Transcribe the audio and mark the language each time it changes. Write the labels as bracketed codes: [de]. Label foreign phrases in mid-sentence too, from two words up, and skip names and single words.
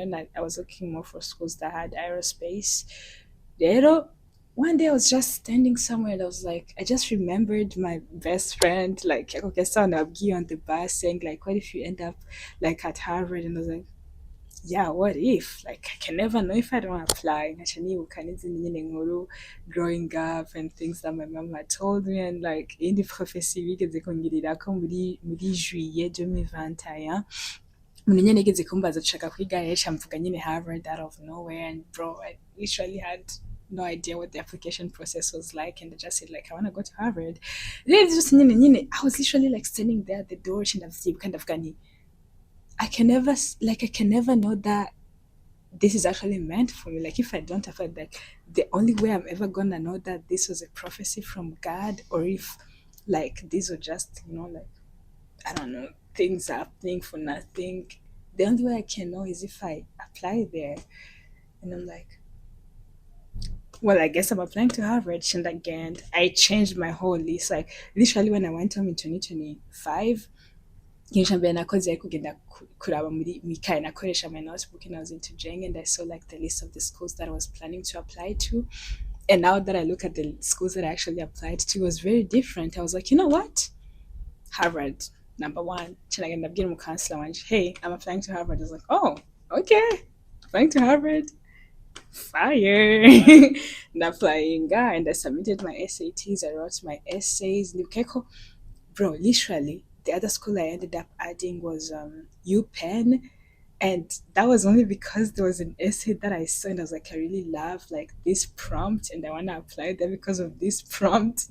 [en] And I was looking more for schools that had aerospace. Rero, one day I was just standing somewhere and I was like, I just remembered my best friend, like, okay, so on the bus saying, like, what if you end up like at Harvard? And I was like, yeah, what if? Like, I can never know if I don't apply. Growing up and things that my mom had told me, and like, in the prophecy, [rn] bigeze kungirirako muri juillet 2021. Umuntu nyene yigeze kumbaza nshaka kwiga henshi mvuga nyine [en] Harvard out of nowhere, and bro, I literally had no idea what the application process was like, and I just said like I want to go to Harvard. Then just I was literally like standing there at the door and kind of gani. I can never know that this is actually meant for me. Like if I don't have it, like the only way I'm ever gonna know that this was a prophecy from God, or if like these were just like I don't know, things happening for nothing. The only way I can know is if I apply there. And I'm like, well, I guess I'm applying to Harvard. And again, I changed my whole list. Like literally when I went home in 2025, [rn] nshambere nakoze ariko kugenda kuraba muri mikaye nakoresha [en] my notebook and I was into Jeng, and I saw like the list of the schools that I was planning to apply to. And now that I look at the schools that I actually applied to, it was very different. I was like, you know what? Harvard. number one. [rn] Chinagenda abwira umukansela wanje, [en] hey, I'm applying to Harvard. I was like, oh, okay, applying to Harvard, fire. And applying, and I submitted my SATs, I wrote my essays. Bro, literally, the other school I ended up adding was UPenn, and that was only because there was an essay that I saw and I was like, I really love like this prompt and I want to apply there because of this prompt.